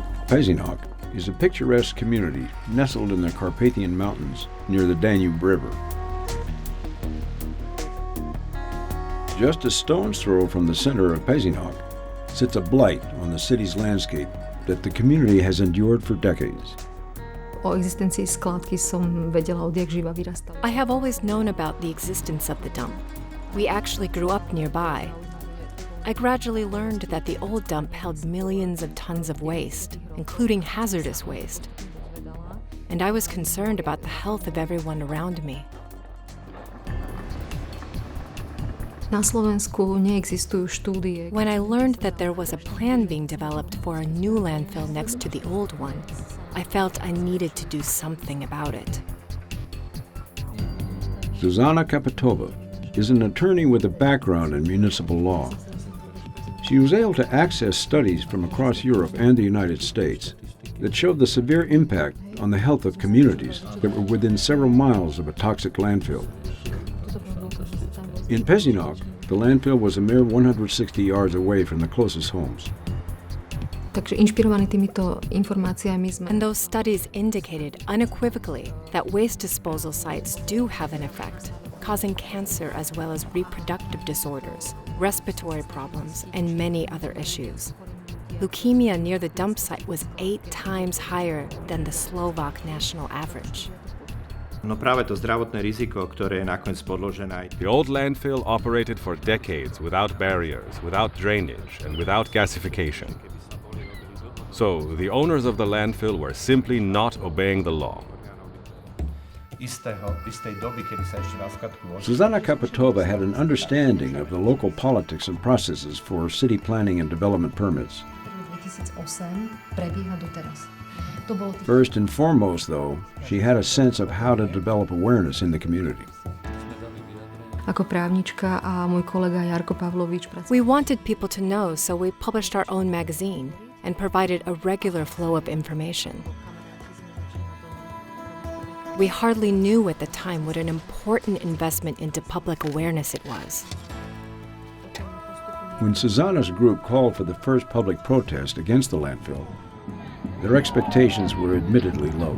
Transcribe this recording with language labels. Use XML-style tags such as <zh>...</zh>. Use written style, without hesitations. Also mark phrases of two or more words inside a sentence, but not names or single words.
<en>Pezinok is a picturesque community nestled in the Carpathian Mountains near the Danube River. Just a stone's throw from the center of Pezinok sits a blight on the city's landscape that the community has endured for decades.</en> <sk>O existencii skládky som vedela odjak živa vyrastala.</sk> <en>I have always known about the existence of the dump. We actually grew up nearby. I gradually learned that the old dump held millions of tons of waste, including hazardous waste. And I was concerned about the health of everyone around me.</en> <sk>Na Slovensku neexistujú štúdie.</sk> <en>When I learned that there was a plan being developed for a new landfill next to the old one, I felt I needed to do something about it. Zuzana Caputova is an attorney with a background in municipal law. She was able to access studies from across Europe and the United States that showed the severe impact on the health of communities that were within several miles of a toxic landfill. In Pezinok, the landfill was a mere 160 yards away from the closest homes.</en> <sk>Takže inšpirovaní týmito informáciami sme...</sk> <en>And those studies indicated unequivocally that waste disposal sites do have an effect, causing cancer as well as reproductive disorders, respiratory problems, and many other issues. Leukemia near the dump site was 8 times higher than the Slovak national average.</en> <sk>No práve to zdravotné riziko, ktoré je nakoniec podložené aj...</sk> <en>The old landfill operated for decades without barriers, without drainage, and without gasification. So, the owners of the landfill were simply not obeying the law. Zuzana Caputova had an understanding of the local politics and processes for city planning and development permits. First and foremost, though, she had a sense of how to develop awareness in the community.</en> <sk>Ako právnička a môj kolega Jarko Pavlovič</sk> <en>We wanted people to know, so we published our own magazine and provided a regular flow of information. We hardly knew at the time what an important investment into public awareness it was. When Zuzana's group called for the first public protest against the landfill, their expectations were admittedly low.</en>